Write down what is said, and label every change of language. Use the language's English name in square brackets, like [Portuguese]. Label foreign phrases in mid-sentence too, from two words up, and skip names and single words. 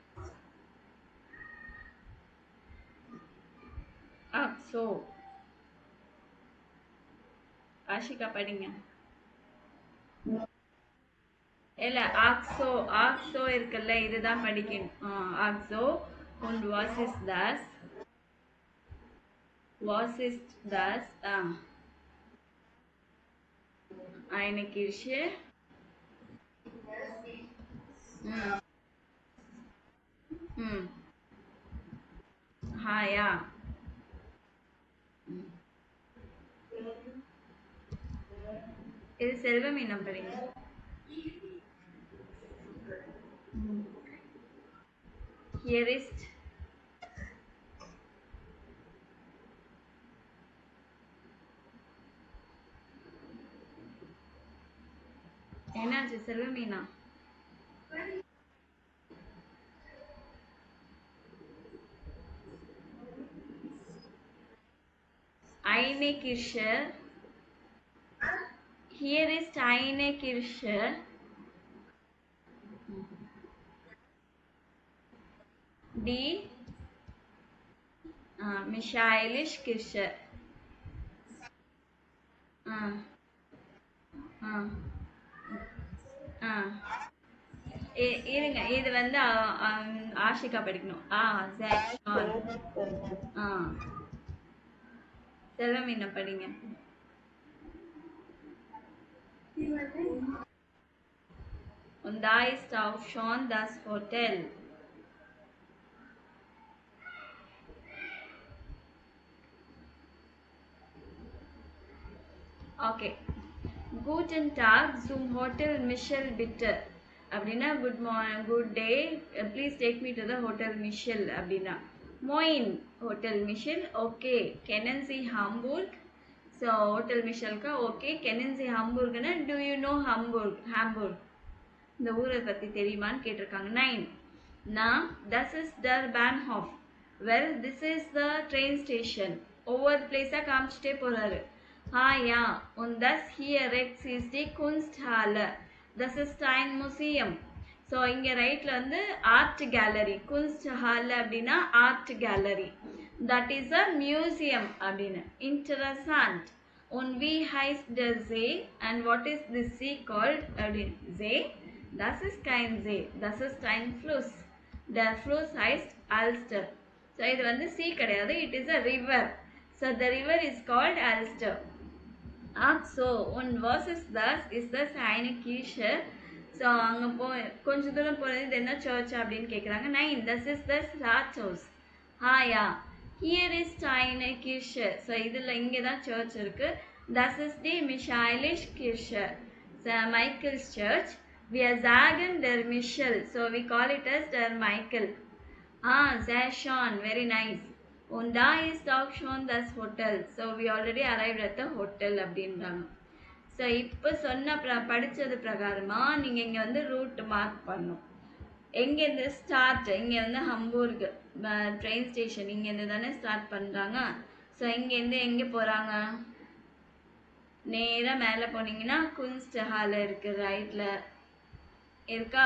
[Tamil] சோ ஆஷிகா படிங்க. இல்ல, ஆக்ஸோ. ஆக்ஸோ இருக்குல்ல, இதுதான் படிக்கணும். ஆக்ஸோ. [German] und was ist das? Eine Kirche. ம். ம். ja. ம். [Tamil] இது செல்வமீனம் படிங்க. ம். [German] Hier ist. [Tamil] என்னாச்சு செல்வமீனா? [German] Eine Kirche. Hier ist eine Kirche. Die Michaelis Kirche. ஆ. [Tamil] ஆ. இருங்க, இது வந்து ஆஷிகா படிக்கணும். ஆ. செல்வமீனா படிங்க. [German] Und da ist auch schon das Hotel. Okay. Guten Tag zum Hotel Michel bitte. [Tamil] அப்படின்னா [English] good morning, good day, please take me to the hotel Michel [Tamil] அப்படின்னா. [German] Moin Hotel Michel. Okay. Kennen Sie Hamburg. [Tamil] ஸோ ஹோட்டல் மிஷலுக்கா ஓகே. [German] Kennen Sie [Tamil] ஹாம்பூர்க்னா [English] do you know Hamburg? [Tamil] ஹாம்பூர்க் இந்த ஊரை பற்றி தெரியுமான்னு கேட்டிருக்காங்க. [German] 9. நான் das ist der Bahnhof. [English] well this is the train station. [Tamil] ஒவ்வொரு பிளேஸாக காமிச்சிட்டே போகிறாரு. [German] ja, und das hier rechts ist die Kunsthalle. Das ist ein Museum. [Tamil] ஸோ இங்கே ரைட்டில் வந்து [English] art gallery. [Tamil] குன்ஸ்ட்ஹால் அப்படின்னா [English] art gallery. that is a museum [Tamil] அப்படின்னு. இன்ட்ரசன்ட். [German] Und wie heißt der See? [English] And what is this sea called? [Tamil] அப்படின்னு. See? [German] Das ist kein See. Das ist ein Fluss. Der Fluss heißt Alster. So [Tamil] இது வந்து sea கிடையாது. [English] It is a river. So the river is called Alster. [German] So und was ist das? Ist das eine Kirche? [Tamil] ஸோ அங்கே கொஞ்சம் தூரம் போகிறது இது என்ன சர்ச் அப்படின்னு கேட்குறாங்க. [German] 9. Das ist das Rathaus. ja. [English] Here is [German] eine Kirche. [Tamil] ஸோ இதில் இங்கே தான் சர்ச் இருக்குது. [German] Das ist die Michaelis Kirche. [English] Michael's Church. [German] Wir sagen der Michel. [English] So we call it as [German] der Michael. Sehr schön. [English] Very nice. [German] Und da ist auch schon das Hotel. [English] So we already arrived at the hotel அப்படின்றாங்க. [Tamil] ஸோ இப்போ சொன்ன படித்தது பிரகாரமாக நீங்கள் இங்கே வந்து [English] route mark [Tamil] பண்ணும். எங்கேருந்து ஸ்டார்ட் இங்கே வந்து ஹம்பூர்க் [English] train station [Tamil] இங்கேருந்து தானே ஸ்டார்ட் பண்ணுறாங்க. ஸோ இங்கேருந்து எங்கே போகிறாங்க? நேராக மேலே போனீங்கன்னா குன்ஸ்ட் ஹால் இருக்குது, ரைட்டில் இருக்கா.